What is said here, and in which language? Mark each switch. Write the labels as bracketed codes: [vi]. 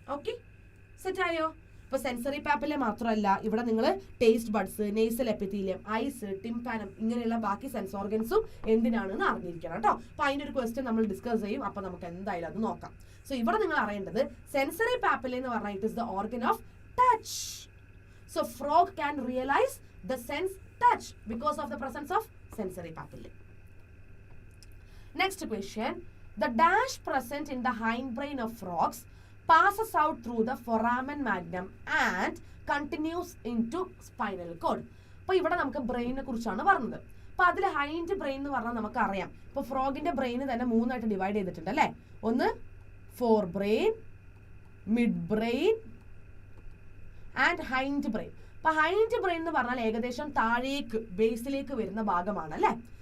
[ml] Okay, സെറ്റായോ? ഇപ്പൊ sensory പാപ്പിലെ മാത്രമല്ല, ഇവിടെ നിങ്ങൾ taste buds, nasal epithelium, ice, ടിംപാനം ഇങ്ങനെയുള്ള ബാക്കി സെൻസ് ഓർഗൻസും എന്തിനാണെന്ന് അറിഞ്ഞിരിക്കണം കേട്ടോ. അപ്പൊ അതിന്റെ ഒരു ക്വസ്റ്റ്യൻ നമ്മൾ ഡിസ്കസ് ചെയ്യും. അപ്പൊ നമുക്ക് എന്തായാലും അത് നോക്കാം. സോ ഇവിടെ നിങ്ങൾ അറിയേണ്ടത് സെൻസറി പാപ്പില എന്ന് പറഞ്ഞാൽ [en] It is the organ of touch. So frog can realise the sense touch because of the presence of sensory papillae. Next question. The dash present in the hindbrain of frogs passes out through the foramen magnum and continues into spinal cord. [ml] അപ്പോൾ ഇവിടെ നമുക്ക് ബ്രെയിനെ കുറിച്ചാണ് പറഞ്ഞത്. അപ്പോൾ അതിൽ hind brain എന്ന് പറഞ്ഞാൽ നമുക്കറിയാം. ഇപ്പോൾ ഫ്രോഗിന്റെ ബ്രെയിൻ തന്നെ മൂന്നായിട്ട് ഡിവൈഡ് ചെയ്തിട്ടുണ്ട് അല്ലേ. ഒന്ന് four brain, mid brain and hind brain. അപ്പൊ ഹൈൻഡ് ബ്രെയിൻ എന്ന് പറഞ്ഞാൽ ഏകദേശം താഴേക്ക് ബേസിലേക്ക് വരുന്ന ഭാഗമാണ് അല്ലെ.